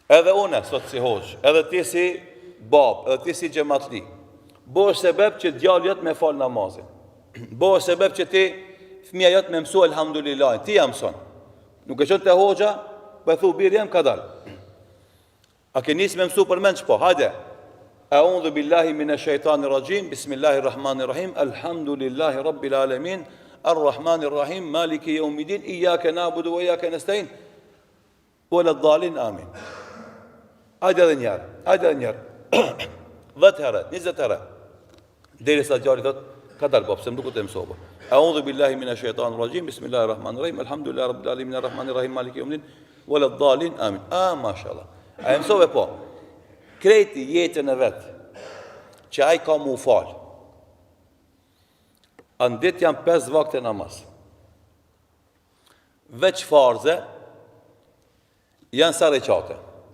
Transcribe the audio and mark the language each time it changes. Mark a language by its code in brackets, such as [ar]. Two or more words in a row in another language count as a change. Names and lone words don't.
[sq] Edhe une, sot si hoq, edhe ti si bab, edhe ti si xhamatli. Bëhesh sebeb që djali jot me fal namazin. Bëhesh sebeb që ti fëmia jot me mësu elhamdulillah. Ti ja mëson. Nuk e qënë të hoxha, për thu birë jem ka dal. A ke nisë me mësu për mend çpo? Hajde. [ar] أعوذ بالله من الشيطان الرجيم. بسم الله الرحمن الرحيم. الحمد لله رب العالمين. الرحمن الرحيم. مالك يوم الدين. إياك نعبد وإياك نستعين. ولا الضالين آمين. [sq] Hajde edhe njerë, hajde edhe njerë. 10 herë, 20 herë. Deri sa djali thot, ka dalë bab, se më duket e mësova. [ar] أعوذ بالله من الشيطان الرجيم. بسم الله الرحمن الرحيم. الحمد لله رب العالمين. الرحمن الرحيم. مالك يوم الدين. ولا الضالين آمين. ما شاء الله. [sq] A e mësove po. Kreti jetën e vetë, që ai ka mu falë. Andit janë 5 vakte namaz. Veç farze, janë sa reqate.